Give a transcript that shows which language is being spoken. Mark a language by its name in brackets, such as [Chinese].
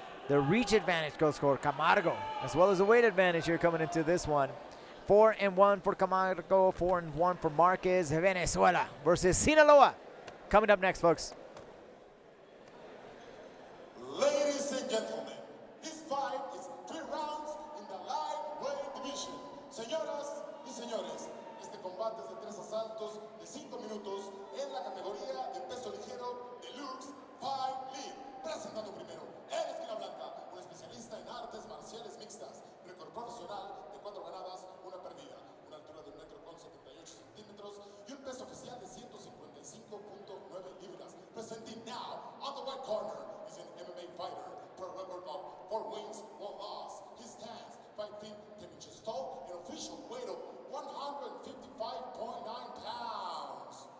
[English] The reach advantage goes for Camargo, as well as the weight advantage here coming into this one. 4-1 for Camargo, 4-1 for Márquez. Venezuela versus Sinaloa. Coming up next, folks. Ladies and gentlemen, this fight is 3 rounds in the lightweight division. [Spanish] Señoras y señores, este combate es de 3 asaltos de 5 minutos en la categoría de peso ligero de LUX Fight League. Presentando primero, el esquina blanca, un especialista en artes marciales mixtas, récord profesional de 4 ganadas, 1 perdida, una altura de 1,78 m y un peso oficial de 155.9 libras. [English] Presenting now, on the right corner, is an MMA fighter, per record of 4 wins, 1 loss. He stands 5 feet 10 inches tall, an official weight of 155.9 pounds.